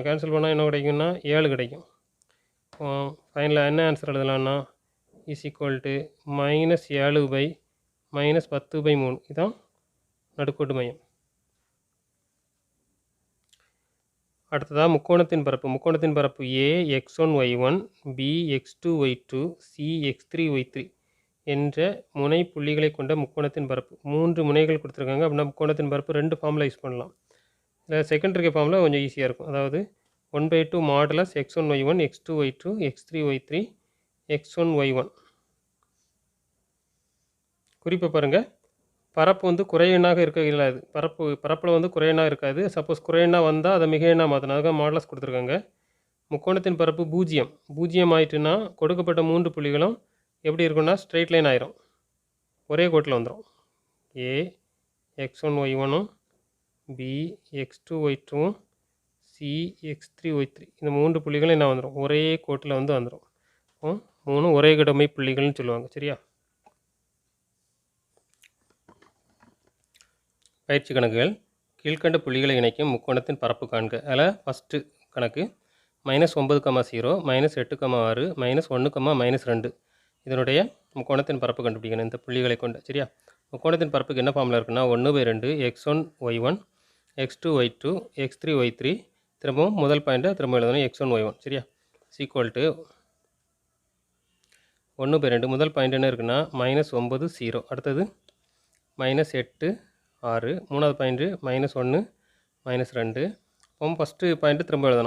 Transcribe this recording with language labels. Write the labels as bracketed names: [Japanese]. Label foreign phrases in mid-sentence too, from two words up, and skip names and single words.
[Tamil] கேன்சல் பண்ணால் என்ன கிடைக்கும்னா 7 கிடைக்கும். ஃபைனலாக என்ன ஆன்சர் எழுதலாம்னா [English] is equal to [Tamil] -7 -10/3 இதுதான் நடுக்கோட்டு மையம். அடுத்ததாக முக்கோணத்தின் பரப்பு. முக்கோணத்தின் பரப்பு A x1 y1 B x2 y2 C x3 y3 என்ற முனை புள்ளிகளை கொண்ட முக்கோணத்தின் பரப்பு. 3 முனைகள் கொடுத்துருக்காங்க. அப்படின்னா முக்கோணத்தின் பரப்பு 2 [English] formula use [Tamil] பண்ணலாம். இதில் செகண்ட் இருக்க ஃபார்முலா கொஞ்சம் ஈஸியாக இருக்கும். அதாவது 1/2 மாடுலஸ் x1 y1 x2 y2 x3 y3 x1 y1. குறிப்பை பாருங்கள். பரப்பு வந்து குறையெண்ணாக இருக்க இல்லாது. பரப்பில் வந்து குறையெண்ணாக இருக்காது. சப்போஸ் குறையெண்ணாக வந்தால் அதை மிக எண்ணாக மாற்றணும். அதுக்காக மாடலஸ் கொடுத்துருக்காங்க. முக்கோணத்தின் பரப்பு 0 ஆயிட்டுன்னா கொடுக்கப்பட்ட 3 புள்ளிகளும் எப்படி இருக்குன்னா [English] straight line [Tamil] ஆயிரும். ஒரே கோட்டில் வந்துடும். A x1 y1 B x2 y2 C x3 y3 இந்த 3 புள்ளிகளும் என்ன வந்துடும்? ஒரே கோட்டில் வந்து வந்துடும். 3 ஒரே கடமை புள்ளிகள்னு சொல்லுவாங்க. சரியா? பயிற்சி கணக்குகள். கீழ்கண்ட புள்ளிகளை இணைக்கும் முக்கோணத்தின் பரப்பு காண்க. அதில் ஃபஸ்ட்டு கணக்கு -9,0 -8,6 -1, -2 இதனுடைய முக்கோணத்தின் பரப்பு கண்டுபிடிக்கணும் இந்த புள்ளிகளை கொண்டு. சரியா? முக்கோணத்தின் பரப்புக்கு என்ன ஃபார்முலா இருக்குன்னா 1/2 x1 y1 x2 y2 x3 y3 திரும்பவும் முதல் பாயிண்ட்டை திரும்ப எழுதணும் x1 y1. சரியா? [English] equal to [Tamil] 1/2 முதல் பாயிண்ட் என்ன இருக்குன்னா -9 0 அடுத்தது -8 6 மூணாவது பாயிண்ட்டு -1 -2 இப்போ [English] first point [Tamil] திரும்ப எழுதணும்.